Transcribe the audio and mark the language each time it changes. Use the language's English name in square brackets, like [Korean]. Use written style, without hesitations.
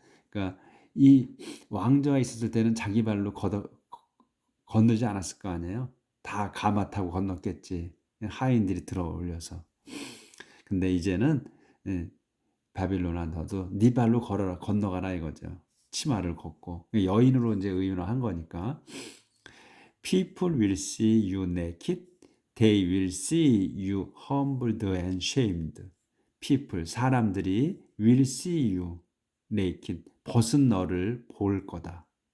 [Korean] 그러니까 이 왕자가 있었을 때는 자기 발로 건너지 않았을 거 아니에요. 다 가마 타고 건넜겠지. 하인들이 들어 올려서. 근데 이제는 바빌론아, 너도 네 발로 건너가라 이거죠. 치마를 걷고 여인으로 이제 의인화한 거니까. [English] People will see you naked. They will see you humbled and shamed. [Korean] 사람들이 [English] will see you naked, [Korean] 벗은 너를 볼 거다.